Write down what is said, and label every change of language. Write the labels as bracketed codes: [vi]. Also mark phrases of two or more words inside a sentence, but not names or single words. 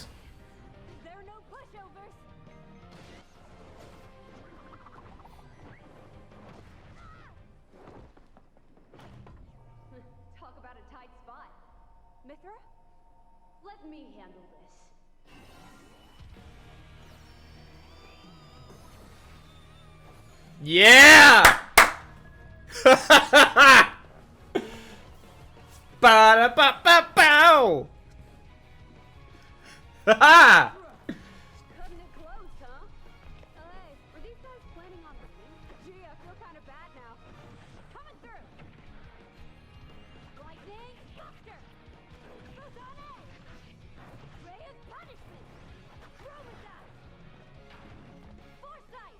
[en] There are no pushovers. Talk about a tight spot. Mithra, let me handle this. Yeah! Ba-da-ba-ba-bow! Ha-ha! Cutting it close, huh? Hey, were these guys planning on winning? Gee, I feel kind of bad now. Coming through. Lightning, faster. Buzone! Ray of punishment. Chromata. Foresight.